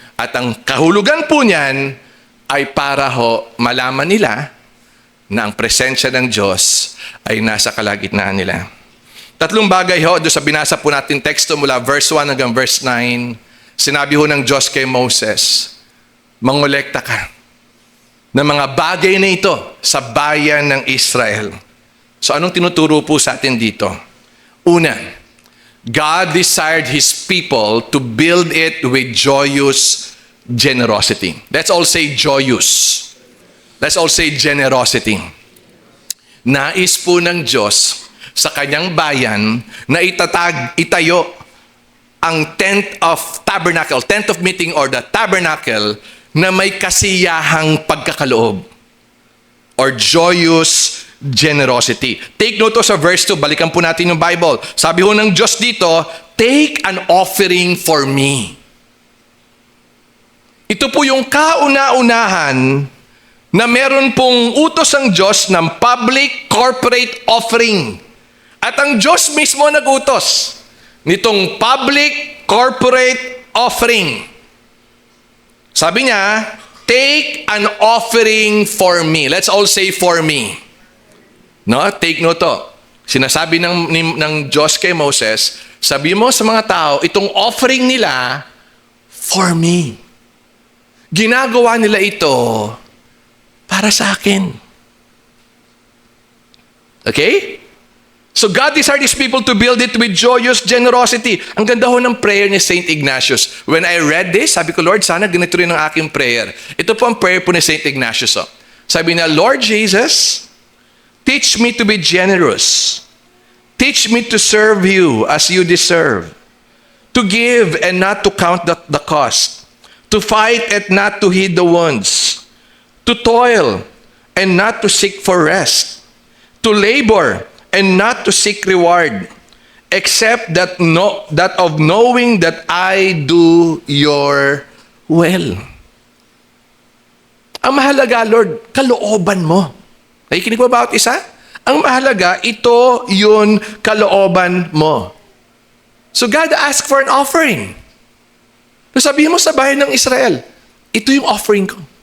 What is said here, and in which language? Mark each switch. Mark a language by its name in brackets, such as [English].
[Filipino] At ang kahulugan po niyan ay para ho malaman nila na ang presensya ng Diyos ay nasa kalagitnaan nila. Tatlong bagay ho, doon sa binasa po natin teksto mula verse 1 hanggang verse 9, sinabi ho ng Diyos kay Moses, mangolekta ka ng mga bagay na ito sa bayan ng Israel. So anong tinuturo po sa atin dito? Una, [English] God desired His people to build it with joyous generosity. Let's all say joyous. Let's all say generosity. [Filipino] Nais po ng Diyos sa kanyang bayan na itayo ang [English] tent of meeting or the tabernacle [Filipino] na may kasiyahang pagkakaloob or [English] joyous generosity. [Filipino] Take note sa verse 2. Balikan po natin yung Bible. Sabi ho ng Diyos dito, [English] take an offering for me. [Filipino] Ito po yung kauna-unahan na meron pong utos ang Diyos ng public corporate offering. At ang Diyos mismo nag-utos nitong public corporate offering. Sabi niya, [English] take an offering for me. Let's all say for me. No, take note to. [Filipino] Sinasabi ng Diyos kay Moses, sabi mo sa mga tao, itong offering nila [English] for me. [Filipino] Ginagawa nila ito para sa akin. Okay? [English] So God desired His people to build it with joyous generosity. [Filipino] Ang ganda ho ng prayer ni Saint Ignatius. [English] When I read this, [Filipino] sabi ko, Lord, sana ganito rin ang aking prayer. Ito po ang prayer po ni Saint Ignatius. Oh. Sabi niya, [English] Lord Jesus, teach me to be generous. Teach me to serve you as you deserve. To give and not to count the cost. To fight and not to heed the wounds. To toil and not to seek for rest. To labor and not to seek reward. Except that of knowing that I do your will. [Filipino] Ang mahalaga, Lord, kalooban mo. Nakikinig mo ba isa? Ang mahalaga, ito yun kalooban mo. [English] So God asked for an offering. [Filipino] So sabihin mo sa bayan ng Israel, ito yung offering ko.